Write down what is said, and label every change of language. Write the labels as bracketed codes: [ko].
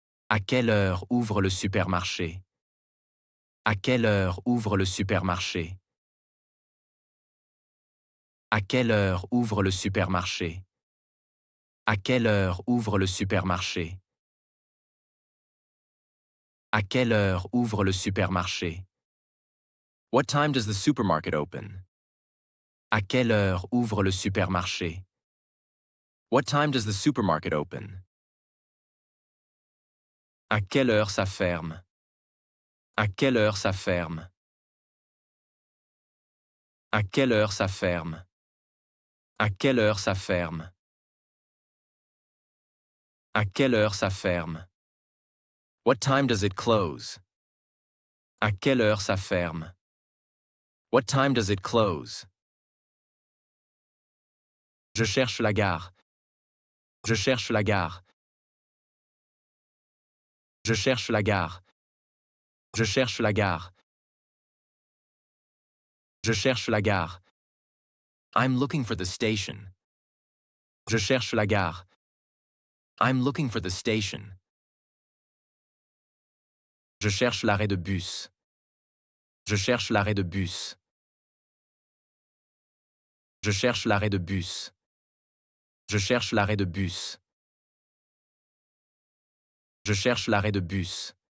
[fr] À quelle heure ouvre le supermarché? À quelle heure ouvre le supermarché? À quelle heure ouvre le supermarché? À quelle heure ouvre le supermarché? À quelle heure ouvre le supermarché? [en] What time does the supermarket open? [fr] À quelle heure ouvre le supermarché? [en] What time does the supermarket open? [fr] À quelle heure ça ferme? À quelle heure ça ferme? À quelle heure ça ferme? À quelle heure ça ferme? À quelle heure ça ferme? [en] What time does it close? [fr] À quelle heure ça ferme? [en] What time does it close? [fr] Je cherche la gare. Je cherche la gare. Je cherche la gare. Je cherche la gare. Je cherche la gare. [en] I'm looking for the station. [fr] Je cherche la gare. [en] I'm looking for the station. [fr] Je cherche l'arrêt de bus. Je cherche l'arrêt de bus. Je cherche l'arrêt de bus. Je cherche l'arrêt de bus. Je cherche l'arrêt de bus.